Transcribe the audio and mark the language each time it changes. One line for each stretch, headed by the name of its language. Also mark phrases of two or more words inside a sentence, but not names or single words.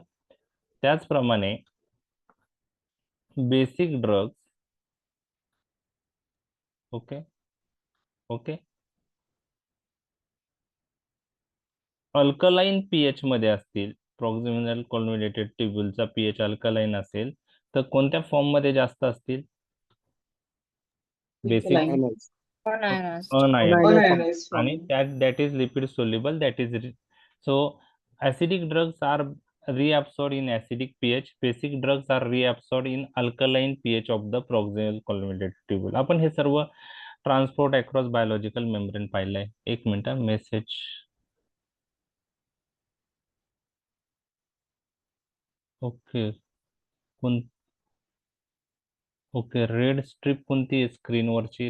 Marathi: त्याचप्रमाणे
English: basic drugs, okay okay, alkaline pH
Marathi: मध्ये असतील,
English: proximal convoluted
Marathi: ट्यूब्यूलचा
English: pH alkaline
Marathi: असेल, तर कोणत्या फॉर्म मध्ये जास्त असतील? बेसिक
English: Alkaline. Unionized. Unionized
Marathi: आणि
English: form. that is lipid soluble, that is so acidic drugs are reabsorbed in acidic pH, basic drugs are reabsorbed in alkaline pH of the proximal collimated tubule.
Marathi: आपण हे सर्व
English: transport across biological membrane
Marathi: पाहिलंय. एक मिनिट, मेसेज. ओके, कोण? ओके,
English: red stripe
Marathi: कोणती आहे स्क्रीनवरची?